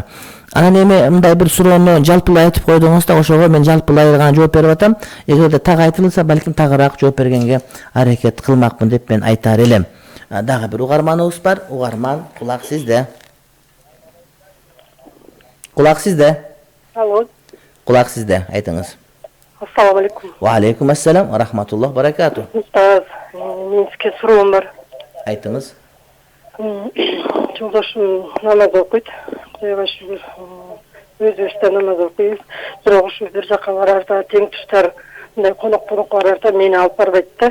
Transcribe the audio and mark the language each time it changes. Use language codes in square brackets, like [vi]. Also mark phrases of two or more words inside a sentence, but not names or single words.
[ky] Анан эми мындай бир суроону жалпылай айтып койдуңуз да, ошого мен жалпылай гана жооп берип атам. Эгерде так айтылса, балким тагыраак жооп бергенге аракет кылмакмын деп мен айтар элем. Дагы бир угарманыбыз бар. Угарман, кулак сизде. Кулак сизде. Алло. Кулак сизде, айтыңыз. [ar] السلام عليكم. وعليكم السلام ورحمة الله وبركاته. [ky] Устаз, мен сизге суроом бар. Айтыңыз. Жолдошум намаз окуйт. Кудайга шүгүр. Өзүбүздө намаз окуйбуз. Бирок ушу бир жака барарда тең туштар мындай конок барарда мени алып барбайт да.